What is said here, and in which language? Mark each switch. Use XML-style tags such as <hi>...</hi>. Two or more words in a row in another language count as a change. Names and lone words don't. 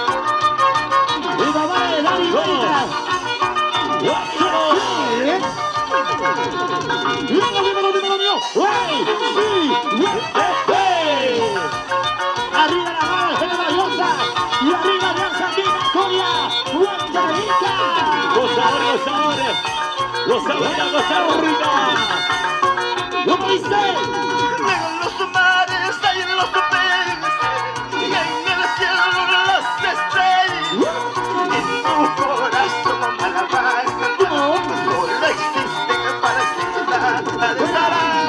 <es>Y mamá de Dani Gómez. Sí, ¿eh? Dímelo mío. ¡Ey! Sí. ¡Ey! Arriba la mano, Gene Valiosa. Y arriba Alianza Andina, Coria, Huancarita. Gozador, gozador. Gozador, Costa Rica. ¿Cómo dice? En los mares hay los peces, y en el cielo las estrellas. En tu corazón malabar, solo existen para estar.</es>